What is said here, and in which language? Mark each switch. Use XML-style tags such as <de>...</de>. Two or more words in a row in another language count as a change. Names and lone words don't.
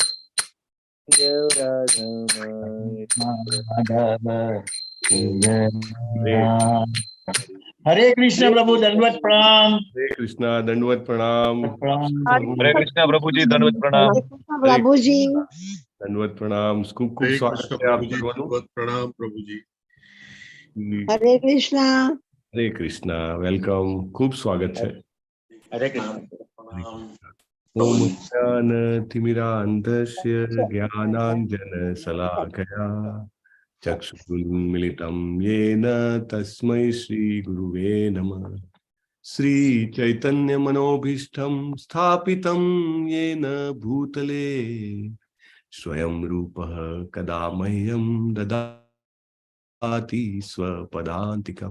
<hi>हरे कृष्ण प्रभु दंडवत प्रणाम। हरे कृष्णा दंडवत प्रणाम। हरे कृष्णा प्रभु जी दंडवत प्रणाम। प्रभु जी दंडवत प्रणाम। खूब खूब स्वागत है</hi> <gu>આપ સર્વનુ।</gu> <hi>प्रणाम प्रभु जी। हरे कृष्णा। हरे कृष्णा, वेलकम, खूब स्वागत है। हरे कृष्ण।</hi> <sa>ओम ज्ञानतिमिरान्धस्य ज्ञानाञ्जनशलाकया चक्षुरुन्मीलितं येन तस्मै श्रीगुरुवे नमः। श्रीचैतन्यमनोभीष्टं स्थापितं येन भूतले स्वयं रूपः कदा मह्यं ददाति स्वपदान्तिकम्।</sa>